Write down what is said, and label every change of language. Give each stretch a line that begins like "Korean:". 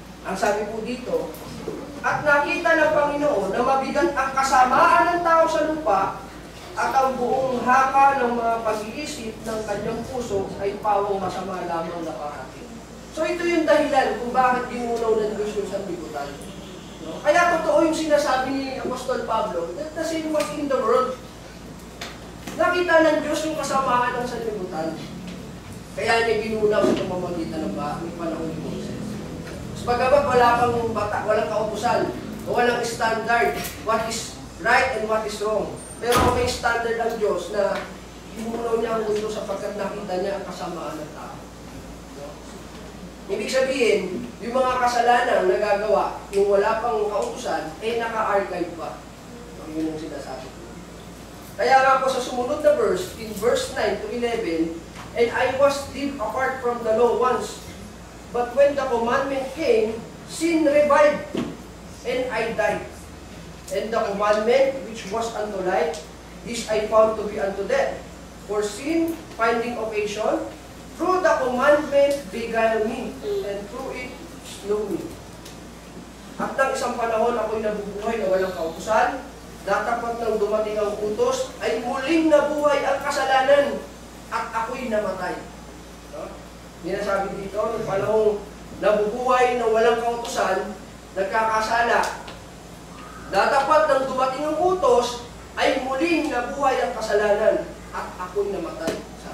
Filipino: Ang sabi po dito, at nakita ng Panginoon na mabigat ang kasamaan ng tao sa lupa at ang buong haka ng mga pag-iisip ng kanyang puso ay pawang masama lamang na parating. So ito yung dahilan kung bakit ginunaw ng Diyos yung sanlibutan. No? Kaya totoo yung sinasabi ni Apostol Pablo,
English: that the sin was in the world.
Filipino: Nakita ng Diyos yung kasamaan ng sanlibutan. Kaya niya ginunaw sa pamamagitan ng panahon ni Moses. Pagkabat wala pang bata, walang kautusan, walang standard,
English: what is right and what is wrong.
Filipino: Pero may standard ang Diyos na ginunaw niya ang mundo sapagkat nakita niya ang kasamaan ng tao. Ibig sabihin, yung mga kasalanan na nagagawa, yung wala pang kautusan, naka-archive pa. Yun yung sinasabi ko. Kaya nga po sa sumunod na verse,
English: in verse 9 to 11, and I was still apart from the law once, but when the commandment came, sin revived, and I died. And the commandment which was unto life, this I found to be unto death. For sin, finding occasion, through the commandment beguile me, and through it slew me.
Filipino: At ng isang panahon ako'y nabubuhay na walang kautusan, natapat ng dumating ang utos, ay muling nabuhay ang kasalanan, at ako'y namatay. No? Sinasabi dito, ng panahong nabubuhay na walang kautusan, nagkakasala, natapat ng dumating ang utos, ay muling nabuhay ang kasalanan, at ako'y namatay.